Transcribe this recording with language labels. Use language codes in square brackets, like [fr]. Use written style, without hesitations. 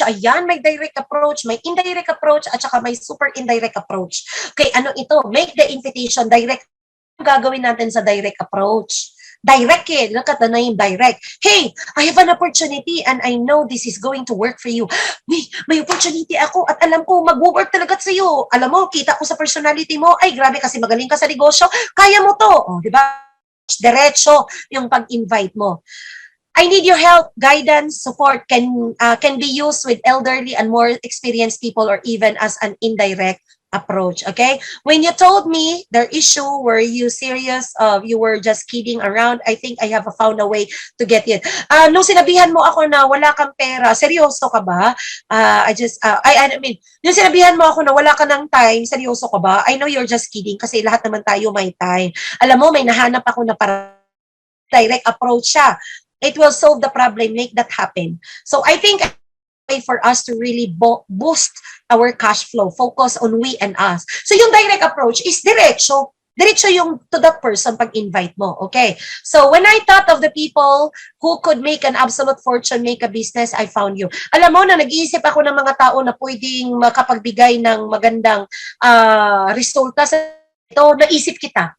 [tl] Ayan, may direct approach, may indirect approach, at saka may super indirect approach. Okay, ano ito? [en] Make the invitation, direct [tl] gagawin natin sa direct approach? Direct eh. [en] Look at the name, direct. Hey, I have an opportunity and I know this is going to work for you. [tl] May opportunity ako at alam ko mag-work talaga sa iyo. Alam mo, kita ko sa personality mo, ay grabe kasi magaling ka sa negosyo, kaya mo to. Oh, di ba? Diretso yung pag-invite mo. [en] I need your help, guidance, support can be used with elderly and more experienced people or even as an indirect approach, okay? When you told me their issue, were you serious? You were just kidding around? I think I have found a way to get it. [tl] Nung sinabihan mo ako na wala kang pera, seryoso ka ba? I mean, nung sinabihan mo ako na wala ka ng time, seryoso ka ba? [en] I know you're just kidding [tl] kasi lahat naman tayo may time. Alam mo, may nahanap ako na para direct approach siya. [en] It will solve the problem, make that happen. So I think way for us to really boost our cash flow, focus on we and us. [tl] So yung direct approach is diretso. Diretso yung to that person pag invite mo, okay? [en] So when I thought of the people who could make an absolute fortune, make a business, I found you. [tl] Alam mo na nag-iisip ako ng mga tao na pwedeng makapagbigay ng magandang resulta sa ito, naisip kita.